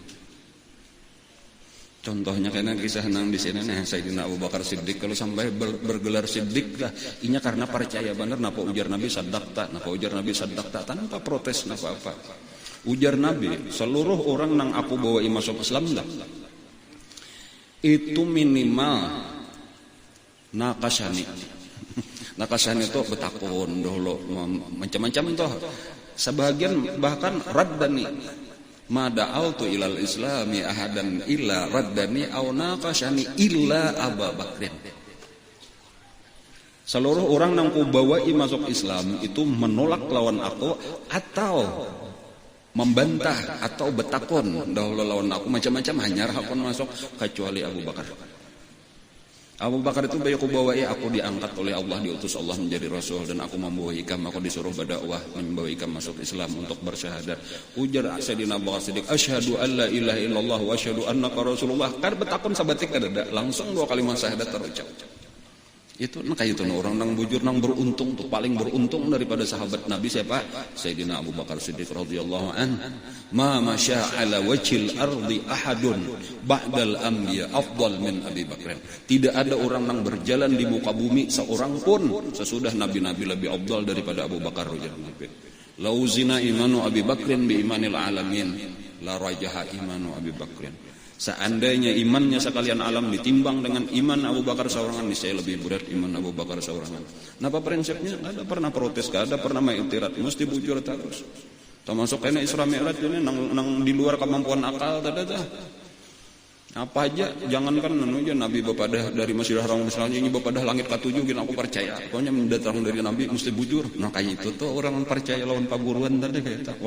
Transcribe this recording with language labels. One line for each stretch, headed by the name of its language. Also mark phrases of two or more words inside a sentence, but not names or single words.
Banjar: contohnya karena kisah nang di sini nih Sayyidina Abu Bakar Siddiq kalau sampai bergelar Siddiq lah inya karena percaya benar napa ujar Nabi sadaqta tanpa protes napa apa ujar Nabi seluruh orang nang aku bawa masuk Islam dah itu minimal nakasani itu betakun dulu macam-macam itu sebagian bahkan
Arabic: ردني ما دعوت إلى الإسلام أحدا إلا ردني أو ناقشني إلا أبا بكر.
Banjar: Seluruh orang nang ku bawai masuk Islam itu menolak lawan aku atau membantah atau betakon dahulu lawan aku macam-macam hanya hakon masuk kecuali Abu Bakar. Abu Bakar itu bayi aku bawai aku diangkat oleh Allah diutus Allah menjadi rasul dan aku membawa ikam aku disuruh berdakwah membawa ikam masuk Islam untuk bersyahadat. Ujar Sayyidina Abu Bakar Siddiq
Arabic: أشهد أن لا إله إلا الله وأشهد أنك رسول الله
Banjar: kan betakon sabatik ada langsung dua kalimat syahadat terucap. Itu kayak itu orang nang bujur nang beruntung tuh paling beruntung daripada sahabat Nabi siapa?
Arabic: Sayyidina Abu Bakar Siddiq رضي الله عنه. ما مشى على وجه الأرض أحد بعد الأنبياء أفضل من أبي بكر.
Banjar: Tidak ada orang nang berjalan di muka bumi seorang pun sesudah nabi-nabi lebih afdal daripada Abu Bakar
Arabic: رضي الله عنه. لو وزن إيمان أبي بكر بإيمان العالمين لرجح إيمان أبي بكر.
Banjar: Seandainya imannya sekalian alam ditimbang dengan iman Abu Bakar seorangan, niscaya lebih berat iman Abu Bakar seorangan. Napa prinsipnya? Nggak ada pernah protes, nggak ada pernah mengiktirat, mesti bujur terus. Termasuk kena Isra Mi'raj ini nang di luar kemampuan akal tadi. Apa aja, jangankan aja Nabi bapadah dari Masjidil Haram misalnya ini bapadah langit ke-7 gini aku percaya. Pokoknya mendatang dari Nabi mesti bujur. Nah kayak itu tuh orang percaya lawan paguruan tadi kayak itu.